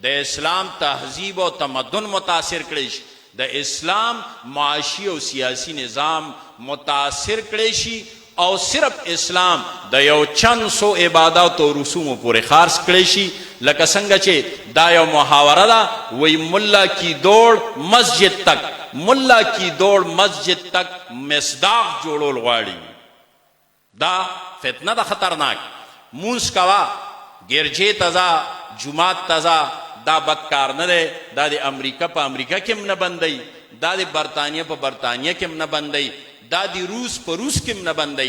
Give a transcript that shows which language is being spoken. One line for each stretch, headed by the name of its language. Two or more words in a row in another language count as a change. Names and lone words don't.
Pashto: اسلام تهذیب او تمدن متاثر کړی شي د اسلام معاشي او سیاسی نظام متاثر کړی شي او صرف اسلام د یو چند سو عبادات او رسومو پورې خاص کړی شي لکه څنګه چې دا یو محاوره ده وی
Urdu: ملا کی دوڑ مسجد تک ملا کی دوڑ مسجد تک
Pashto: مصداق جوړول غواړي دا فتنه ده خطرناک مونځ کوه ګرجې ته ځه جومات ته ځه دا بدکار نه دی دا د امریکا په امریکا کې هم نه بندوي دا د برطانیه په برطانیه کې هم نه بندوي دا د روس په روس کې هم نه بندوي